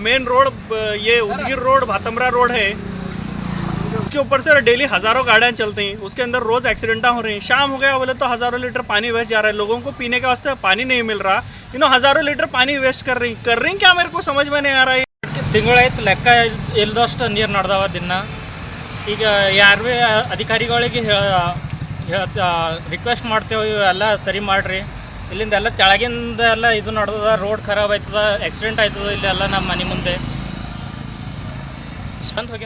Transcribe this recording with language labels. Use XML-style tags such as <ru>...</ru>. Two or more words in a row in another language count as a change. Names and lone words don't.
<hi>मेन रोड ये उदगीर रोड भातमरा रोड है, उसके ऊपर से डेली हजारों गाड़ियां चलती हैं, उसके अंदर रोज एक्सीडेंट हो रही हैं। शाम हो गया बोले तो हजारों लीटर पानी वेस्ट जा रहा है, लोगों को पीने के वास्ते पानी नहीं मिल रहा। हजारों लीटर पानी वेस्ट कर रही क्या मेरे को समझ में नहीं आ रहा है।</hi> <kn>ತಿಂಗಳಾಯ್ತು ಲೆಕ್ಕ ಇಲ್ದಷ್ಟು ನೀರು ನಡೆದವ ದಿನ. ಈಗ ಯಾರು ಭೀ ಅಧಿಕಾರಿಗಳಿಗೆ ರಿಕ್ವೆಸ್ಟ್ ಮಾಡ್ತೇವೆ, ಇವೆಲ್ಲ ಸರಿ ಮಾಡಿರಿ. ಇಲ್ಲಿಂದ ಎಲ್ಲ ಕೆಳಗಿಂದ ಎಲ್ಲ ಇದು ನಡೆದದ, ರೋಡ್ ಖರಾಬ್ ಆಯ್ತದ, ಆಕ್ಸಿಡೆಂಟ್ ಆಯ್ತದ ಇಲ್ಲೆಲ್ಲ ನಮ್ಮ ಮನೆ ಮುಂದೆ ಬಂದು ಹೋಗ್ಯ.</kn>